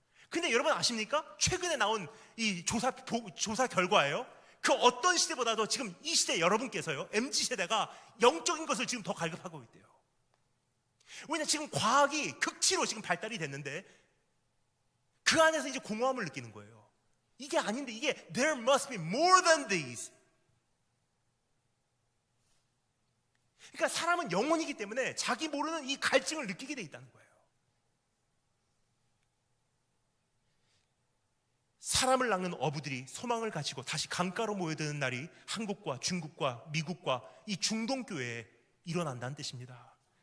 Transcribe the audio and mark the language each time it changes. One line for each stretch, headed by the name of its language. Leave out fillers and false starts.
Korean: 근데 여러분 아십니까? 최근에 나온 이 조사 결과예요. 그 어떤 시대보다도 지금 이 시대 여러분께서요, MZ세대가 영적인 것을 지금 더 갈급하고 있대요. 왜냐, 지금 과학이 극치로 지금 발달이 됐는데 그 안에서 이제 공허함을 느끼는 거예요. 이게 아닌데, 이게
English: there must be more than this.
Korean: 그러니까 사람은 영혼이기 때문에 자기 모르는 이 갈증을 느끼게 돼 있다는 거예요. 사람을 낚는 어부들이 소망을 가지고 다시 강가로 모여드는 날이 한국과 중국과 미국과 이 중동 교회에 일어난다는 뜻입니다.